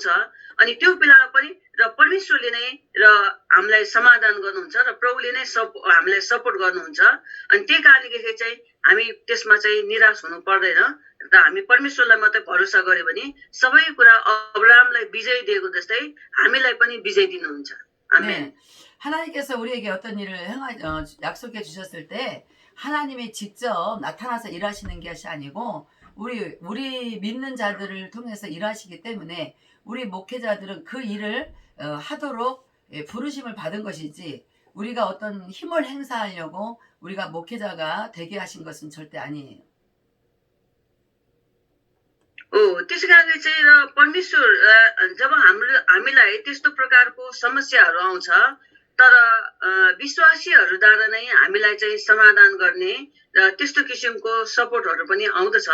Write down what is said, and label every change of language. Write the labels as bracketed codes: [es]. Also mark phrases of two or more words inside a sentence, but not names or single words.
[ne] अनि त्यो बेलामा पनि र परमेश्वरले नै र हामीलाई समाधान गर्नुहुन्छ र प्रभुले नै हामीलाई सपोर्ट गर्नुहुन्छ। अनि त्यही कारणले चाहिँ हामी त्यसमा चाहिँ निराश हुनु पर्दैन र हामी परमेश्वरलाई मात्रै भरोसा गर्यो भने सबै कुरा अब्राहमलाई विजय दिएको जस्तै हामीलाई पनि विजय दिनुहुन्छ। [ko] 네, 하나님께서 우리에게 어떤 일을 약속해 주셨을 때 하나님이 직접 나타나서 일하시는 것이 아니고 우리 믿는 자들을 통해서 일하시기 때문에 우리 목회자들은 그 일을 하도록 부르심을 받은 것이지 우리가 어떤 힘을 행사하려고 우리가 목회자가 되게 하신 것은 절대 아니에요. [ne] त्यसै कारणले चाहिँ र परमेश्वर जब हामीलाई त्यस्तो प्रकारको समस्याहरू आउँछ, तर विश्वासीहरूद्वारा नै हामीलाई चाहिँ समाधान गर्ने र त्यस्तो किसिमको सपोर्टहरू पनि आउँदछ।